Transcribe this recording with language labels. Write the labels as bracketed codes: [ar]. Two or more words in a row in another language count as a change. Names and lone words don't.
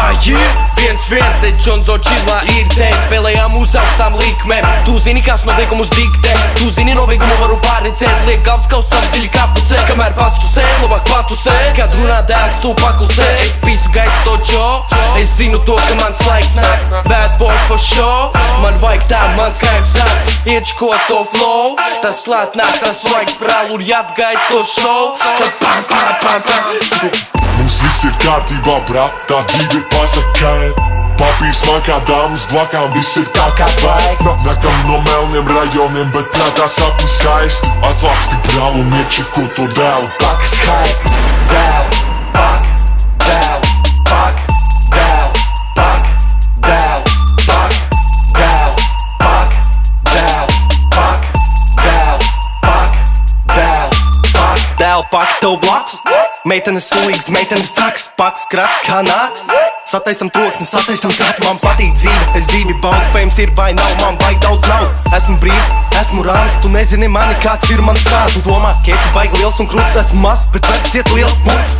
[lv] Viens, Džonzo čilā ir te. Spēlējām uz augstām likmēm. Tu zini, kas noteikumus diktē. Tu zini, noveikumu varu pārredzēt. Liek galvas kausam dziļi kapucē. Kamēr pats tu sēd, labāk patusē. Kad runā dēls, tu paklusē. Es pisu gaisu to džo. Es zinu to, ka mans laiks nāk. [en] Bad boy for show. [lv] Man vajag tā, mans kaivs tāds. Iečko to flow. Tas klāt nāk, tas svaigs brāl un jāatgaid to show. Tad pam, pam, pam, pam. Mums viss ir kārtībā, brā, tā dzīve pasakaļ. Papīrs man kā dāmas blakām, viss ir tā kā vajag. Nakam no melniem rajoniem, bet prātā sapni skaisti. Atslāpsti brāl un iečeko to dēlu. Pakas hype, dēl, pak, dēl, pak, dēl, pak, dēl, pak, dēl, pak, dēl, pak, dēl, pak, dēl, pak. Dēl pak tev blakus. Meitenes sulīgas, meitenes traks. Paks krats kā nāks. Sataisam troksni, sataisam krats. Man patīk dzīve, es dzīvi baudu. Fejms ir vai nav, man vajag daudz naudu. Esmu brīvs, esmu rāms. Tu nezini mani, kāds ir mans stāsts. Tu domā, ka esi baigi liels un krūts. Esmu maz, bet var ciet liels punkts.